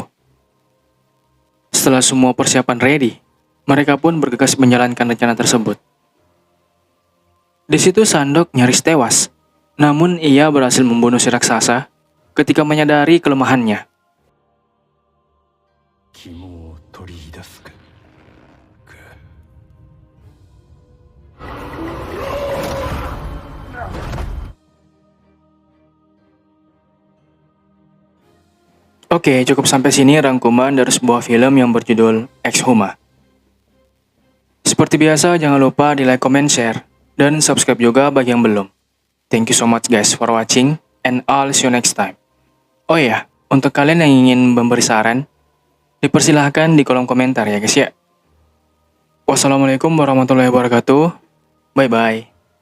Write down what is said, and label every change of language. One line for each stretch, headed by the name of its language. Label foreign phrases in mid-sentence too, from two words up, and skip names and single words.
Indonesian: Setelah semua persiapan ready, mereka pun bergegas menjalankan rencana tersebut. Di situ Sandok nyaris tewas, namun ia berhasil membunuh si raksasa ketika menyadari kelemahannya.
Japanese: 肝を取り出すか。
Indonesian: Oke, cukup sampai sini rangkuman dari sebuah film yang berjudul Ex-Huma. Seperti biasa, jangan lupa di
English: like, comment, share,
Indonesian: dan subscribe juga bagi yang belum.
English: Thank you so much guys for watching, and I'll see you next time.
Indonesian: Oh iya, untuk kalian yang ingin memberi saran, dipersilahkan di kolom komentar ya guys ya.
Arabic: والسلام عليكم ورحمة الله وبركاته.
Indonesian: Bye-bye.